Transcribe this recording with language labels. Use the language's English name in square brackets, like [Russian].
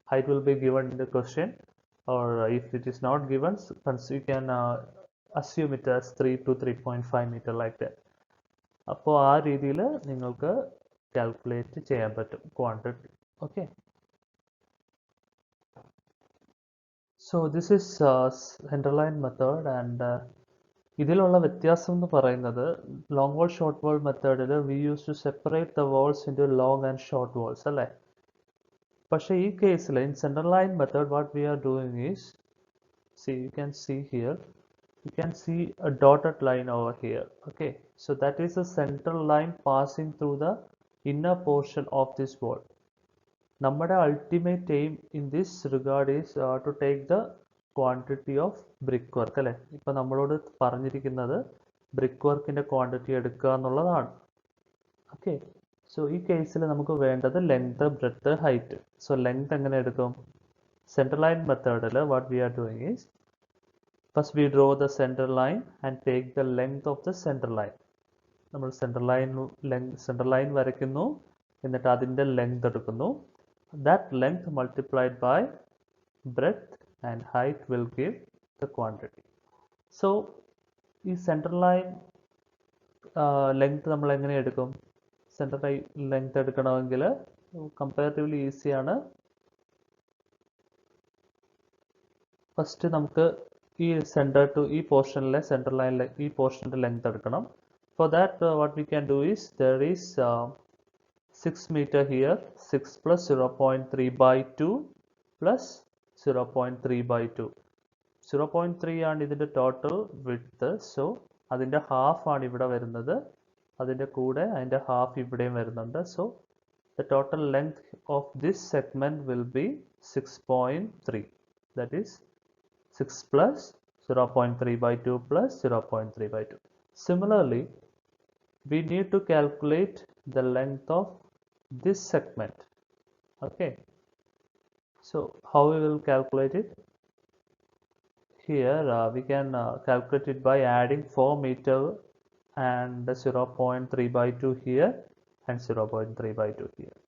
[English] will be given in the question, or if it is not given, you can assume it as 3 to 3.5 meter like that. [Malayalam] അപ്പോൾ ആ രീതിയിൽ നിങ്ങൾക്ക് calculate ചെയ്യാൻ പറ്റും quantity. [English] okay, so this is centerline method, and [Malayalam] ഇതിലുള്ള വ്യത്യാസം എന്ന് പറയുന്നത് [English] Long wall short wall മെത്തേഡിൽ we use to separate the walls into long and short walls അല്ലേ. [Malayalam] പക്ഷേ ഈ കേസിൽ [English] In central line method what we are doing is, you can see here, you can see a dotted line over here. Okay, so that is a central line passing through the inner portion of this wall. [Malayalam] നമ്മുടെ [English] ultimate aim in this regard is to take the quantity of brickwork അല്ലേ. [Malayalam] ഇപ്പൊ നമ്മളോട് പറഞ്ഞിരിക്കുന്നത് brickworkന്റെ quantity എടുക്കുക എന്നുള്ളതാണ്. Okay, so ഈ കേസിൽ നമുക്ക് വേണ്ടത് length breadth height. So length എങ്ങനെ എടുക്കും? [English] Central line മെത്തേഡിൽ what we are doing is first we draw the central line and take the length of the central line. [Malayalam] നമ്മൾ സെൻട്രൽ ലൈൻ വരയ്ക്കുന്നു, എന്നിട്ട് അതിൻ്റെ ലെങ്ത് എടുക്കുന്നു. [English] That length multiplied by breadth and height will give the quantity. [Malayalam] So ഈ central line length നമ്മൾ എങ്ങനെ എടുക്കും? Central line length എടുക്കണമെങ്കിൽ കമ്പാരിറ്റീവ്ലി ഈസിയാണ്. ഫസ്റ്റ് നമുക്ക് ഈ സെൻറ്റർ ടു ഈ പോർഷനിലെ സെൻട്രൽ ലൈനിലെ ഈ പോർഷൻ്റെ ലെങ്ത് എടുക്കണം. [English] For that what we can do is there is 6 meter here, 6 plus 0.3 by 2 plus 0.3 by 2. [Malayalam] 0.3 ആണ് ഇതിൻ്റെ ടോട്ടൽ വിഡ്ത്ത്. സോ അതിൻ്റെ ഹാഫ് ആണ് ഇവിടെ വരുന്നത്, അതിൻ്റെ കൂടെ അതിൻ്റെ ഹാഫ് ഇവിടെയും വരുന്നുണ്ട്. [English] So the total length of this segment will be 6.3. That is 6 plus 0.3 by 2 plus 0.3 by 2. Similarly, we need to calculate the length of this segment. Okay. So how we will calculate it? Here we can calculate it by adding 4 meter and 0.3 by 2 here and 0.3 by 2 here.